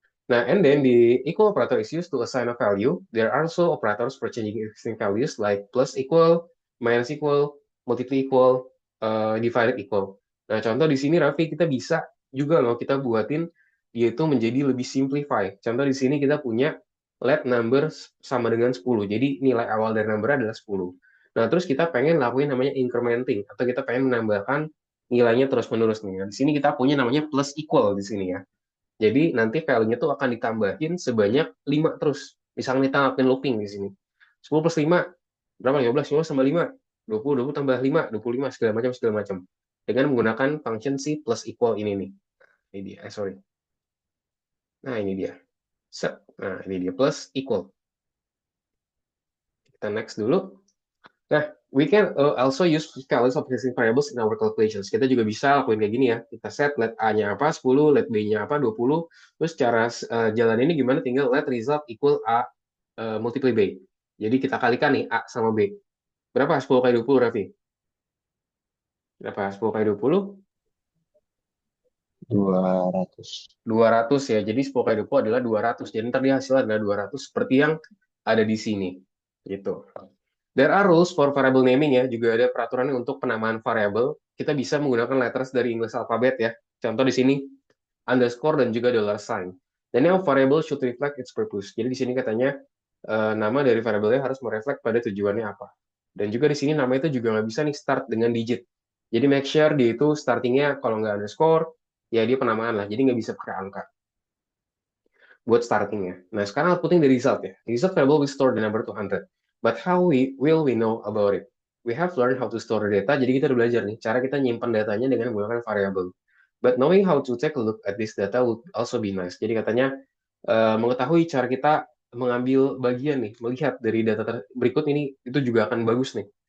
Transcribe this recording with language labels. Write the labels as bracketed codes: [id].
[en] Nah, and then the equal operator is used to assign a value. There are also operators for changing existing values like plus equal, minus equal, multiply equal, divided equal. [id] Nah, contoh di sini Raffi kita bisa juga loh kita buatin dia itu menjadi lebih simplify. Contoh di sini kita punya let number sama dengan 10. Jadi nilai awal dari number adalah 10. Nah, terus kita pengen lakuin namanya incrementing atau kita pengen menambahkan nilainya terus-menerus nih. Nah, di sini kita punya namanya plus equal di sini ya. Jadi nanti value-nya tuh akan ditambahin sebanyak 5 terus. Misalnya kita ngelakuin looping di sini. 10 plus 5, berapa? 15, 15 tambah 5. 20, 20 tambah 5, 25, segala macam, segala macam. Dengan menggunakan function si plus equal ini nih. Ini dia, sorry. Nah, ini dia. Set. Nah, ini dia, plus equal. Kita next dulu. [en] Nah, we can also use values of existing variables in our calculations. [id] Kita juga bisa lakuin kayak gini ya. Kita set let A-nya apa, 10, let B-nya apa, 20. Terus cara jalan ini gimana? Tinggal let result equal A multiply B. Jadi kita kalikan nih A sama B. Berapa 10 kali 20, Raffi? Berapa 10 kali 20? 200. 200 ya. Jadi 10 kali 20 adalah 200. Jadi ntar dia hasilnya adalah 200 seperti yang ada di sini. Gitu. [en] There are rules for variable naming [id] ya, juga ada peraturan untuk penamaan variabel. Kita bisa menggunakan letters dari English alphabet ya. Contoh di sini underscore dan juga dollar sign. Dan yang [en] variable should reflect its purpose. [id] Jadi di sini katanya nama dari variabelnya harus mereflek pada tujuannya apa. Dan juga di sini nama itu juga nggak bisa nih start dengan digit. Jadi make sure dia itu startingnya kalau nggak underscore, ya dia penamaan lah. Jadi nggak bisa pakai angka buat startingnya. Nah, sekarang [en] outputting the result ya. Result variable will store the number to 100. But how will we know about it? We have learned how to store the data. [id] Jadi kita udah belajar nih, cara kita nyimpan datanya dengan menggunakan variable. [en] But knowing how to take a look at this data would also be nice. [id] Jadi katanya mengetahui cara kita mengambil bagian nih, melihat dari data berikut ini itu juga akan bagus nih.